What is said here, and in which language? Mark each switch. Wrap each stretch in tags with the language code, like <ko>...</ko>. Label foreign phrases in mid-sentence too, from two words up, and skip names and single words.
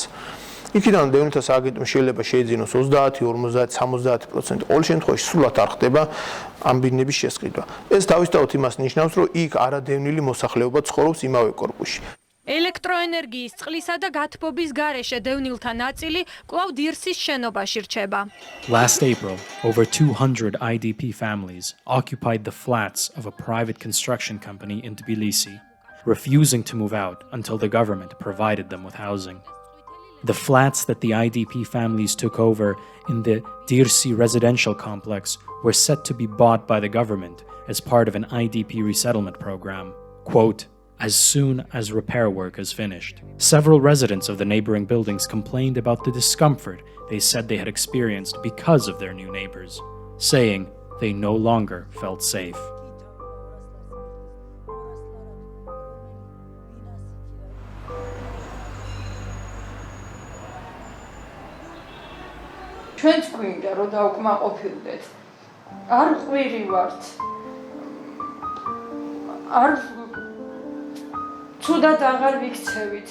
<ka>იქიდან დევნილთა სააგენტომ შეიძლება შეიძინოს 30, 50, 70%. ყოველ შემთხვევაში სრულად არ ხდება ამ ბინების შესყიდვა. ეს თავისთავად იმას ნიშნავს, რომ იქ არადევნილი მოსახლეობა ცხოვრობს იმავე კორპუსში. ელექტროენერგიის, წყლისა და გათბობის გარეშე დევნილთა ნაწილი კვლავ დირსის შენობაში რჩება.</ka> <en>Last April, over 200 IDP families occupied the flats of a private construction company in Tbilisi, refusing to move out until the government provided them with housing. The flats that the IDP families took over in the Dirsi residential complex were set to be bought by the government as part of an IDP resettlement program. Quote, as soon as repair work is finished. Several residents of the neighboring buildings complained about the discomfort they said they had experienced because of their new neighbors, saying they no longer felt safe.</en> <ka>ჩვენც გვინდა რომ დავკმაყოფილდეთ. არ ყვირი ვართ. არ ცუდად აღარ ვიქცევით.</ka>